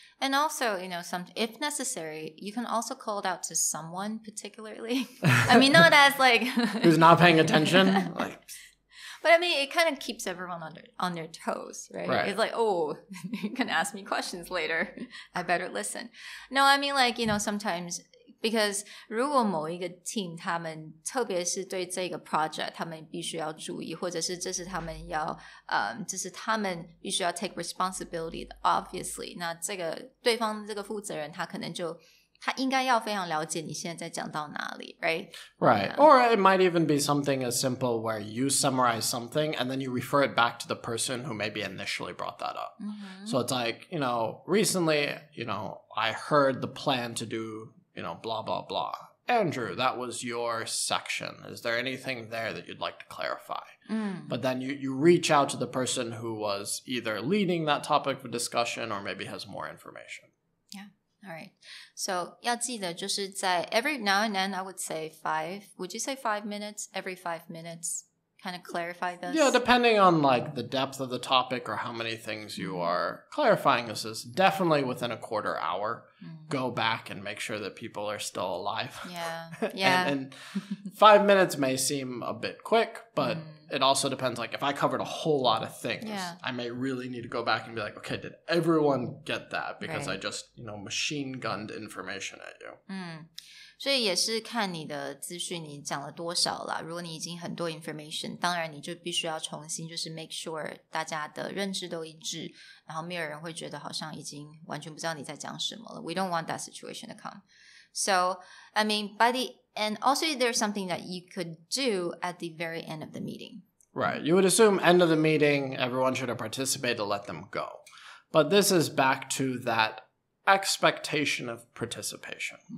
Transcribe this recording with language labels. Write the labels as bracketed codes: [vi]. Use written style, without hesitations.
[en] And also, if necessary, you can also call it out to someone particularly. Not as like... Who's not paying attention? But it kind of keeps everyone on their toes, right? It's like, oh, you can ask me questions later. I better listen. No, sometimes... Because [zh] 如果某一个 team 他们特别是对这个 project 他们必须要注意，或者是这是他们要这是他们必须要 [en] take responsibility [zh] 的 [en] obviously [zh] 那这个对方这个负责人他可能就他应该要非常了解你现在在讲到哪里 [en] right? Right. Or it might even be something as simple where you summarize something and then you refer it back to the person who maybe initially brought that up. So it's like, recently, I heard the plan to do blah, blah, blah. Andrew, that was your section. Is there anything there that you'd like to clarify? But then you reach out to the person who was either leading that topic of discussion or maybe has more information. Yeah. All right. So [zh] 要记得就是在 [en] every now and then I would say 5 minutes? Every 5 minutes kind of clarify this? Yeah, depending on the depth of the topic or how many things you are clarifying. This is definitely within a quarter hour. Go back and make sure that people are still alive. Yeah. and 5 minutes may seem a bit quick, but it also depends. If I covered a whole lot of things, I may really need to go back and be like, okay, did everyone get that? Because I just, machine gunned information at you. [zh] 所以也是看你的资讯你讲了多少啦，如果你已经很多 information 当然你就必须要重新就是 [en] make sure [zh] 大家的认知都一致，然后没有人会觉得好像已经完全不知道你在讲什么了。 [en] We don't want that situation to come. So, by the end, also there's something that you could do at the very end of the meeting. Right. You would assume end of the meeting, everyone should have participated to let them go. But this is back to that expectation of participation.